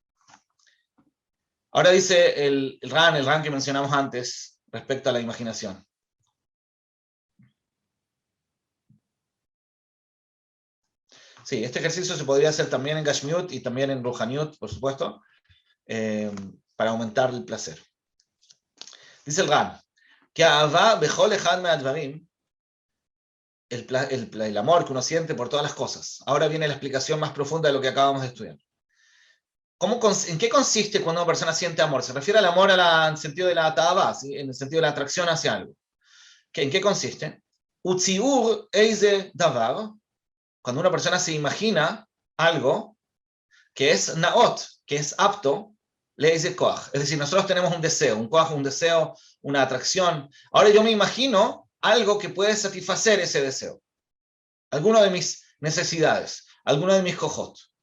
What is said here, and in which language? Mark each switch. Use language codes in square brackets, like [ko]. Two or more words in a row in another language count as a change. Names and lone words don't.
[es] Ahora dice el Ran que mencionamos antes respecto a la imaginación. Sí, este ejercicio se podría hacer también en Gashmiut y también en Ruhaniut, por supuesto, para aumentar el placer. Dice el Ran, que [he] אהבה בכל אחד מהדברים, [es] el amor que uno siente por todas las cosas. Ahora viene la explicación más profunda de lo que acabamos de estudiar. ¿En qué consiste cuando una persona siente amor? Se refiere al amor en el sentido de la ta'avá, ¿sí? En el sentido de la atracción hacia algo. ¿En qué consiste? [he] וציור איזה דבר, [es] cuando una persona se imagina algo que es naot, que es apto, [he] לאיזה כח. [es] Es decir, nosotros tenemos un deseo, un koach, un deseo, una atracción. Ahora yo me imagino algo que puede satisfacer ese deseo. Alguno de mis necesidades, alguno de mis kojot.